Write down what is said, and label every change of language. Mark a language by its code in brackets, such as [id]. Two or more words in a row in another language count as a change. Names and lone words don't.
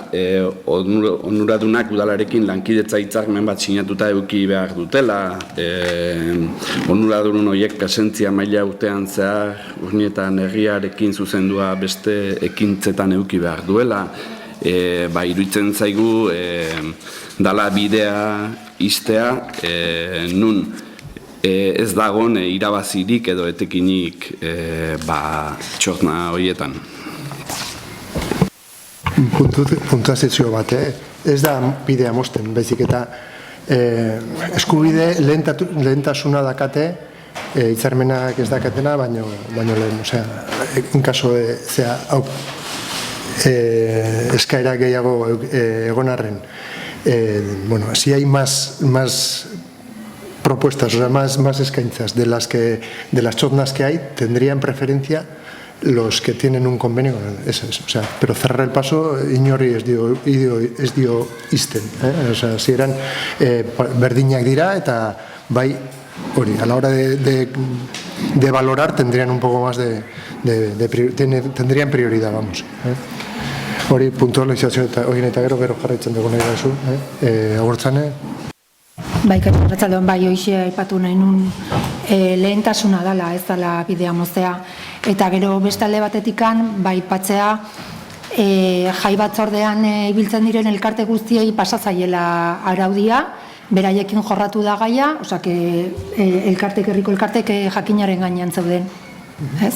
[eu] onuradunak udalarekin lankidetza hitzarmen bat sinatuta eduki behar dutela, onuradun horiek presentzia maila urtean zehar urnietan herriarekin zuzendua beste ekintzetan eduki behar duela, iruditzen zaigu dala bidea iztea, nun ez dagon irabazirik edo etekinik txozna horietan. Puntuazio bat, ez da bidea mozten, baizik eta eskubide lehentasuna dakate, hitzarmenak ez dakatena, baino lehen, osea, [es] en caso [eu] eskaera gehiago egonarren, [es] si hay más propuestas, o sea, más eskaintzas de las txoznas que hay, tendrían preferencia los que tienen un convenio, eso es, o sea, pero cerrar el paso [eu] inori ez dio izten, [es] o sea, si eran [eu] berdinak dira eta bai hori, [es] a la hora de valorar tendrían un poco más tendrían prioridad, vamos. [eu] Hori puntualizazio eta horien eta gero jarraitzen dugu nahi gaizu, agurtzane? Bai, Arratsaldeon, hoxe aipatu nahi nun lehentasuna dela, ez dela bidea moztea, eta gero beste alde batetikan, aipatzea jai batzordean ibiltzen diren elkarte guztiei pasatzaiela araudia, beraiekin jorratu da gaia, osea, herriko elkartek jakinaren gainean zeuden, ez?